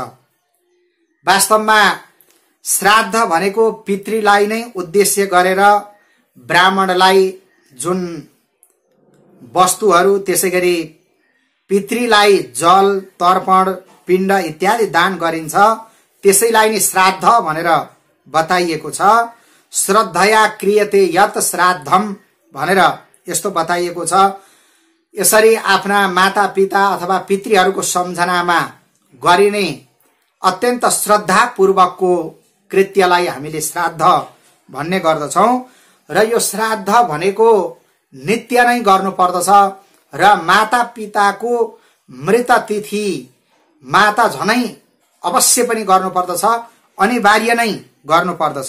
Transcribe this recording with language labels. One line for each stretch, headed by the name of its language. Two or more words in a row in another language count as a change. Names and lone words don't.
Nepali: वास्तवमा श्राद्ध भनेको पितृलाई नै उद्देश्य गरेर ब्राह्मणलाई जुन वस्तुहरू, त्यसैगरी पितृलाई जल, तर्पण, पिण्ड इत्यादि दान गरिन्छ, त्यसैलाई नै श्राद्ध भनेर बताइएको छ।
Sanskrit: श्रद्धया क्रियते यत श्राद्धम
Nepali: भनेर यस्तो बताइएको छ। यसरी आफ्ना मातापिता अथवा पितृहरूको सम्झनामा गरिने अत्यन्त श्रद्धापूर्वकको कृत्यलाई हामीले श्राद्ध भन्ने गर्दछौं र यो श्राद्ध भनेको नित्य नै गर्नुपर्दछ र मातापिताको मृत तिथि माता झनै अवश्य पनि गर्नुपर्दछ, अनिवार्य नै गर्नुपर्दछ।